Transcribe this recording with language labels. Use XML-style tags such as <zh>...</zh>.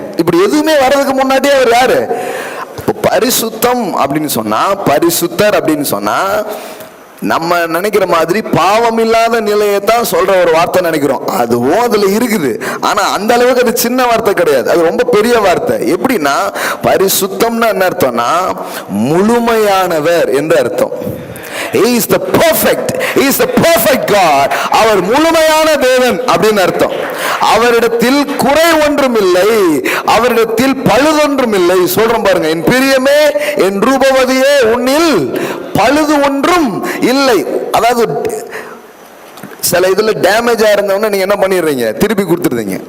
<ta>இப்படி எதுவுமே வர்றதுக்கு முன்னாடியே அவர் யாரு? பரிசுத்தம் அப்படின்னு சொன்னா, பரிசுத்தர் அப்படின்னு சொன்னா, நம்ம நினைக்கிற மாதிரி பாவம் இல்லாத நிலையத்தான் சொல்ற ஒரு வார்த்தை நினைக்கிறோம். அதுவும் அதுல இருக்குது. ஆனா அந்த அளவுக்கு அது சின்ன வார்த்தை கிடையாது, அது ரொம்ப பெரிய வார்த்தை. எப்படின்னா, பரிசுத்தம்னா என்ன அர்த்தம்னா, முழுமையானவர் என்று அர்த்தம்.</ta> <en>He is the perfect, he is the perfect God.</en> <ta>அவர் முழுமையான தேவன் அப்படின்னு அர்த்தம். அவரிடத்தில் குறை ஒன்றும் இல்லை, அவரிடத்தில் பழுதொன்றும் இல்லை. சொல்றோம் பாருங்க, என் பிரியமே என் ரூபவதியே உன்னில் பழுது ஒன்றும் இல்லை. அதாவது சில இதுல டேமேஜா இருந்தவங்க நீங்க என்ன பண்ணிடுறீங்க, திருப்பி கொடுத்துருந்தீங்க.</ta>